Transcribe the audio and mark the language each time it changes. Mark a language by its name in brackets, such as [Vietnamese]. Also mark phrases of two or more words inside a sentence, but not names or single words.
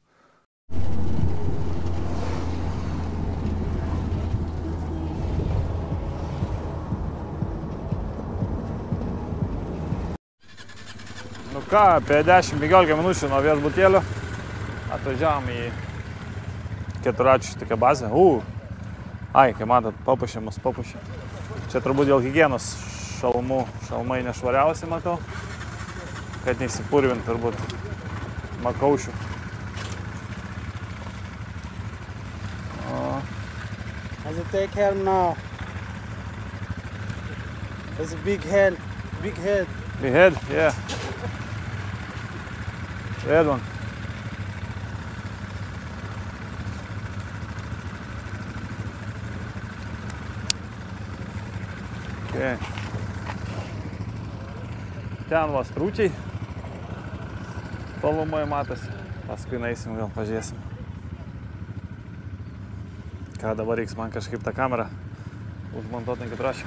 [Lithuanian] Nu ką, apie 10-15 minučių nuo viešbutėlio atvažiavom į keturračių tokią bazę. Ai, kai matot, papušė. Čia turbūt dėl higienos šalmai nešvariausi, matau, kad neįsipurvint turbūt makaušių. [English] Has to take care now. It's a big head. Big head, yeah. Red one. Okay. [Lithuanian] Ten va stručiai. Tolumai matosi. Paskui naisim, gal pažiūrėsim. Ką dabar reiks man kažkaip tą kamerą užmontuoti ant keturračių.